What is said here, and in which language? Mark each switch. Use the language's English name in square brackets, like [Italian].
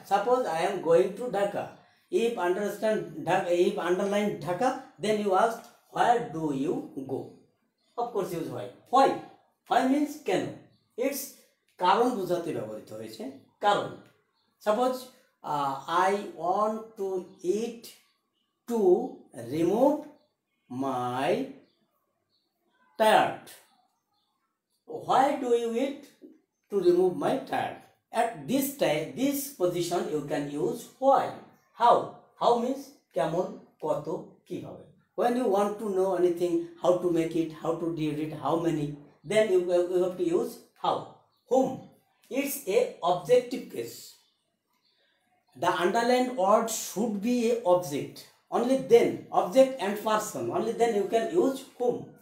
[English] Suppose I am going to Dhaka. If underline Dhaka, then you ask where do you go. Of course use why. Why means কেন. It's [Bangla] কারণ বোঝাতে ব্যবহৃত হয়েছে. কারণ. [English] Suppose I want to eat to remove my tired. Why do you eat? To remove my tired. At this time, this position you can use why. How means কেমন, কত, কিভাবে. When you want to know anything, how to make it, how to do it, how many, then you have to use how. Whom. It's a objective case. The underlined word should be a object. only then object and person, only then you can use whom.